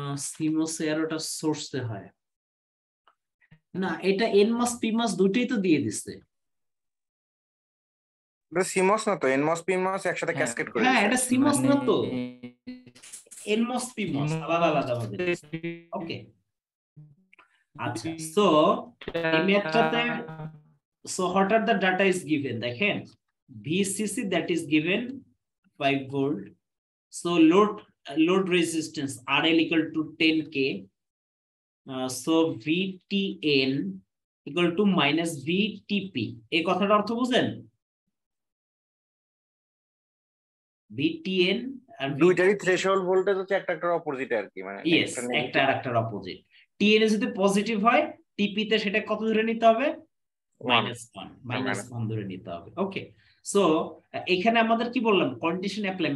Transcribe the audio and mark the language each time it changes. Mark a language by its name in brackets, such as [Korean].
[Bangla] Seems এরোটা সোর্সে হয় না, এটা NMOS PMOS দুটোই তো দিয়ে দিছে। সিমস না তো, এনমস পিমস একসাথে ক্যাসকেড করে হ্যাঁ, দিছে। এটা সিমস না তো, মানে NMOS PMOS আলাদা আলাদা ভাবে দিছে। ওকে, আচ্ছা। সো এই ম্যাথটাতে, [English] so what are the data is given, দেখেন VCC that is given 5 volt, so load resistance RL equal to 10k, so VTN equal to minus VTP, [Bangla] এই কথাটা অর্থ বুঝেন? VTN আর দুইটারই থ্রেশহোল্ড ভোল্টেজ হচ্ছে একটা একটা অপোজিট আর কি, মানে ইয়েস, একটা আর একটার অপোজিট। TN এ যদি পজিটিভ হয়, TP তে সেটা কত ধরে নিতে হবে, -1 ধরে নিতে হবে। ওকে, সো এখানে আমাদের কি বললাম, কন্ডিশন অ্যাপ্লাই।